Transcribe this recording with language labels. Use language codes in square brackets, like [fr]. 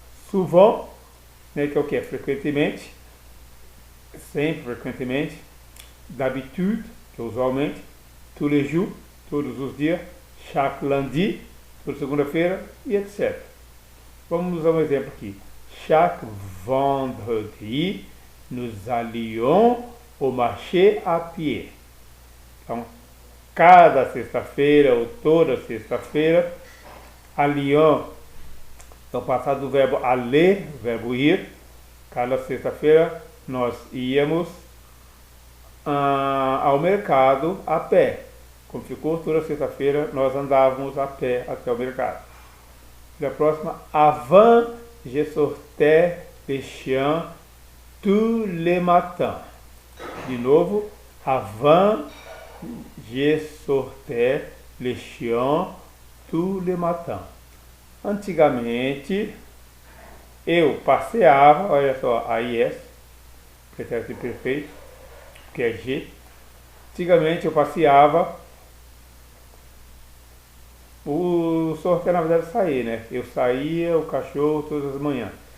[pt] Souvent, né, que é o que? Frequentemente, sempre, frequentemente. [fr] D'habitude, [pt] que é usualmente. [fr] Tous les jours, [pt] todos os dias. [fr] Chaque lundi, [pt] toda segunda-feira, e etc. Vamos usar um exemplo aqui. [fr] Chaque vendredi, nous allions au marché à pied. [pt] Então, cada sexta-feira ou toda sexta-feira, allions é o passado do verbo aller, verbo ir. Cada sexta-feira nós íamos ao mercado a pé. Como ficou toda sexta-feira, nós andávamos a pé até o mercado. E a próxima, [fr] avant je sortais les chiens tous les matins. [pt] De novo, [fr] avant je sortais les chiens tous les matins. [pt] Antigamente, eu passeava, olha só, AIS, pretérito imperfeito, que é G. Antigamente eu passeava. O sorteio, na verdade, é sair, né? Eu saía o cachorro todas as manhãs.